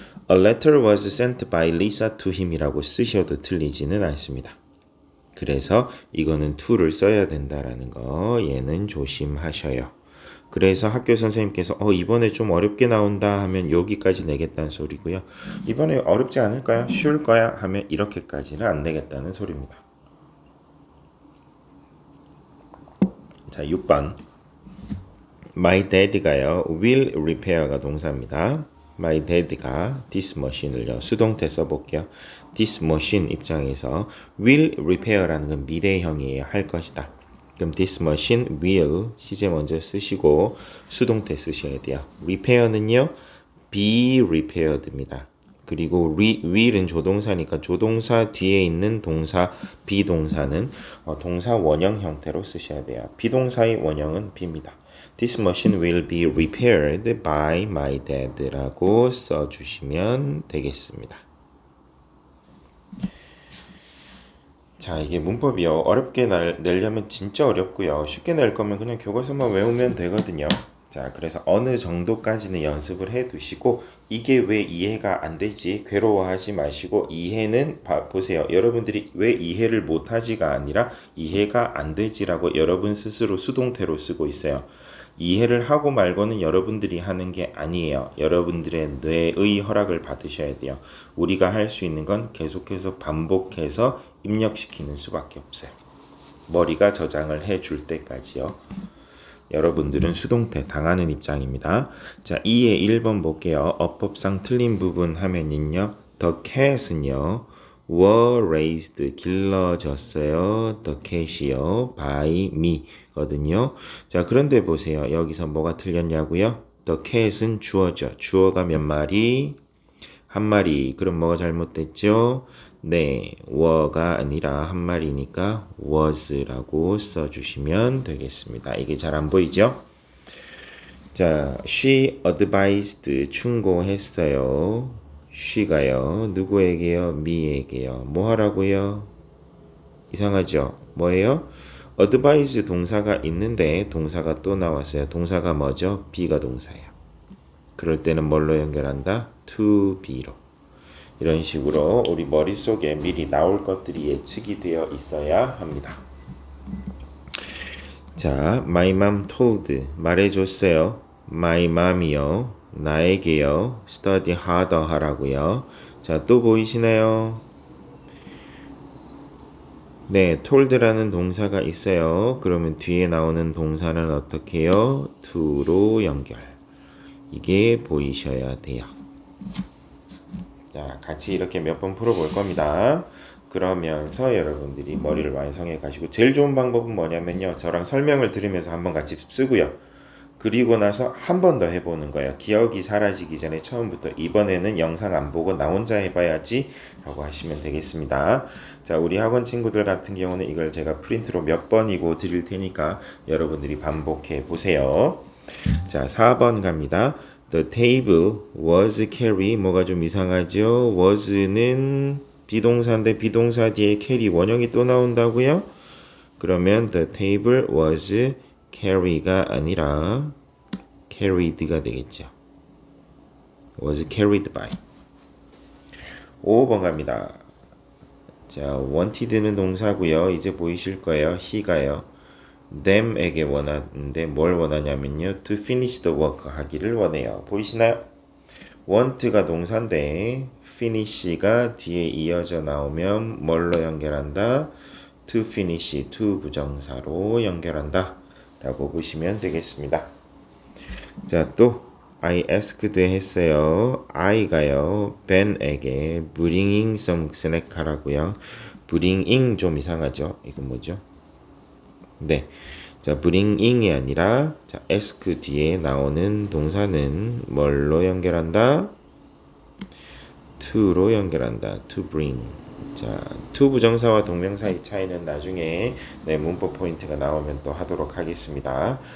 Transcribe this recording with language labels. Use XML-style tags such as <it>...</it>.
<en>A letter was sent by Lisa to him</en> <ko>이라고 쓰셔도 틀리지는 않습니다. 그래서 이거는 to를 써야 된다라는 거 얘는 조심하셔요. 그래서 학교 선생님께서 이번에 좀 어렵게 나온다 하면 여기까지 내겠다는 소리고요. 이번에 어렵지 않을까요? 쉬울 거야 하면 이렇게까지는 안 내겠다는 소리입니다. 자, 6번.</ko> <en>My dad</en> <ko>가요.</ko> <en>will repair가</en> <ko>동사입니다.</ko> <en>My dad가 this machine을요.</en> <ko>수동태 써볼게요.</ko> <en>This machine</en> <ko>입장에서</ko> <en>will repair</en> <ko>라는 건 미래형이에요. 할 것이다. 그럼</ko> <en>this machine will</en> <ko>시제 먼저 쓰시고 수동태 쓰셔야 돼요.</ko> <en>repair는요. be repaired입니다.</en> <ko>그리고 will은 조동사니까 조동사 뒤에 있는 동사 비동사는 동사 원형 형태로 쓰셔야 돼요. 비동사의 원형은 be입니다.</ko> <en>This machine will be repaired by my dad</en> <ko>라고 써주시면 되겠습니다. 자, 이게 문법이요. 어렵게 내려면 진짜 어렵고요. 쉽게 낼 거면 그냥 교과서만 외우면 되거든요. 자, 그래서 어느 정도까지는 연습을 해 두시고 이게 왜 이해가 안 되지? 괴로워하지 마시고 이해는 보세요. 여러분들이 왜 이해를 못하지가 아니라 이해가 안 되지라고 여러분 스스로 수동태로 쓰고 있어요. 이해를 하고 말고는 여러분들이 하는 게 아니에요. 여러분들의 뇌의 허락을 받으셔야 돼요. 우리가 할 수 있는 건 계속해서 반복해서 입력시키는 수밖에 없어요. 머리가 저장을 해줄 때까지요. 여러분들은 수동태 당하는 입장입니다. 자, 2의 1번 볼게요. 어법상 틀린 부분 하면은요.</ko> <en>The cat은요. were raised</en> <ko>길러졌어요. The cat이요.</ko> <en>by me</en> <ko>거든요. 자, 그런데 보세요. 여기서 뭐가 틀렸냐고요? The cat은 주어죠. 주어가 몇 마리? 한 마리. 그럼 뭐가 잘못됐죠? 네, were가 아니라 한 마리니까 was라고 써주시면 되겠습니다. 이게 잘 안 보이죠?</ko> <en>자, she advised</en> <ko>충고했어요. she가요. 누구에게요? me에게요. 뭐 하라고요? 이상하죠? 뭐예요? advise 동사가 있는데 동사가 또 나왔어요. 동사가 뭐죠? be가 동사예요. 그럴 때는 뭘로 연결한다?</ko> <en>to be로.</en> <ko>이런 식으로 우리 머릿속에 미리 나올 것들이 예측이 되어 있어야 합니다.</ko> <en>자, my mom told</en> <ko>말해줬어요.</ko> <en>my mom이요.</en> <ko>나에게요.</ko> <en>study harder</en> <ko>하라고요. 자, 또 보이시나요? 네, told라는 동사가 있어요. 그러면 뒤에 나오는 동사는 어떻게 해요? to로 연결. 이게 보이셔야 돼요. 자, 같이 이렇게 몇 번 풀어볼 겁니다. 그러면서 여러분들이 머리를 완성해 가시고 제일 좋은 방법은 뭐냐면요. 저랑 설명을 들으면서 한번 같이 쓰고요. 그리고 나서 한 번 더 해보는 거예요. 기억이 사라지기 전에 처음부터 이번에는 영상 안 보고 나 혼자 해봐야지 라고 하시면 되겠습니다. 자, 우리 학원 친구들 같은 경우는 이걸 제가 프린트로 몇 번이고 드릴 테니까 여러분들이 반복해 보세요. 자, 4번 갑니다.</ko> <en>The table was carry</en> <ko>뭐가 좀 이상하죠? was는 비동사인데 비동사 뒤에 carry 원형이 또 나온다고요?</ko> <en>그러면 the table was carry가 아니라 carried가 되겠죠. was carried by.</en> <ko>5번 갑니다. 자, wanted는 동사고요. 이제 보이실 거예요. he가요. them에게 원하는데 뭘 원하냐면요.</ko> <en>to finish the work</en> <ko>하기를 원해요. 보이시나요? want가 동사인데 finish가 뒤에 이어져 나오면 뭘로 연결한다?</ko> <en>to finish,</en> <ko>to 부정사로 연결한다 라고 보시면 되겠습니다. 자, 또</ko> <en>I asked</en> <ko>했어요.</ko> <en>I가요. Ben에게 bringing some snack</en> <ko>하라고요. bringing 좀 이상하죠? 이건 뭐죠? 네. 자, bringing이 아니라 자, ask 뒤에 나오는 동사는 뭘로 연결한다?</ko> <en>to로</en> <ko>연결한다.</ko> <en>to bring.</en> <ko>자, to 부정사와 동명사의 차이는 나중에 네, 문법 포인트가 나오면 또 하도록 하겠습니다.</ko>